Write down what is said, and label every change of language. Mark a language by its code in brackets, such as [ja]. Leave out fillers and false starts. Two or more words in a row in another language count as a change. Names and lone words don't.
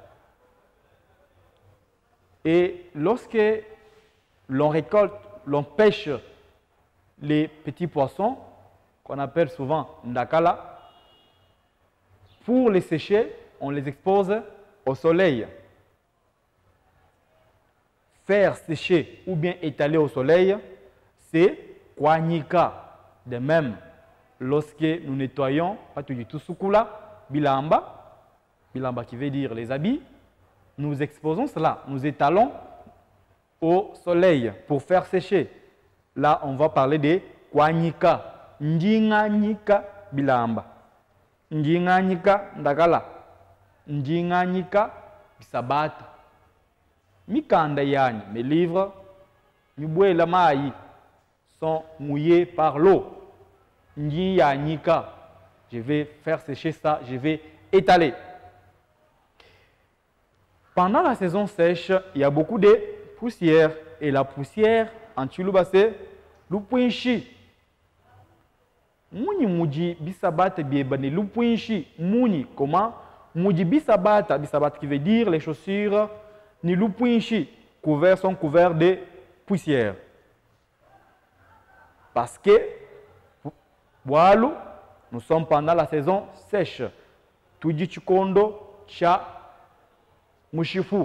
[fr] Et lorsque l'on récolte, l'on pêche les petits poissons, qu'on appelle souvent Ndakala, pour les sécher, on les expose au soleil. Faire sécher ou bien étaler au soleil, c'est Kwanika. De même, lorsque nous nettoyons, bilamba, bilamba qui veut dire les habits, nous exposons cela, nous étalons au soleil pour faire sécher. Là, on va parler de [lu] Kwanika, Njinganika bilamba, Njinganika ndagala, Njinganika bisabata. Mikanda yani, [fr] mes livres, [lu] Nubwe la maï, [fr] sont mouillés par l'eau. [lu] Nika. [fr] Je vais faire sécher ça, je vais étaler. Pendant la saison sèche, il y a beaucoup de poussière. Et la poussière, en Chiluba, c'est l'upuinchi. [lu] Mouni moudi bisabata biebane l'upuinchi. [fr] Mouni, comment? [lu] Moudi bisabata, bisabata [fr] qui veut dire les chaussures, [lu] ni l'upuinchi. [fr] Couverts sont couverts de poussière. Parce que, nous sommes pendant la saison sèche. [lu] Tuji Chikondo Cha Mushifu.